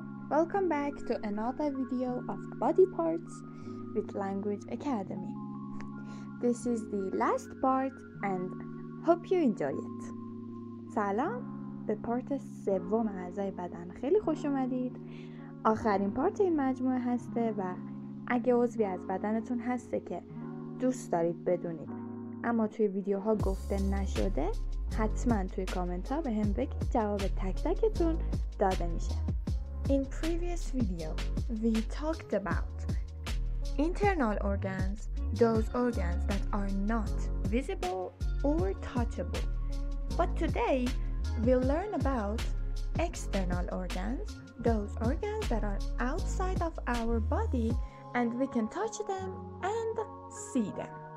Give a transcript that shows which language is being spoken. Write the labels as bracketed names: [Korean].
[English] Welcome back to another video of Body Parts with Language Academy. This is the last part and hope you enjoy it. [Persian] سلام، به پارت سوم اعضای بدن خیلی خوش اومدید. آخرین پارت این مجموعه هسته و اگه عضوی از بدنتون هسته که دوست دارید بدونید اما توی ویدیوها گفته نشده، حتما توی کامنت ها به هم بگید، جواب تک تکتون داده میشه. [English] In previous video, we talked about internal organs, those organs that are not visible or touchable. But today, we'll learn about external organs, those organs that are outside of our body and we can touch them and see them.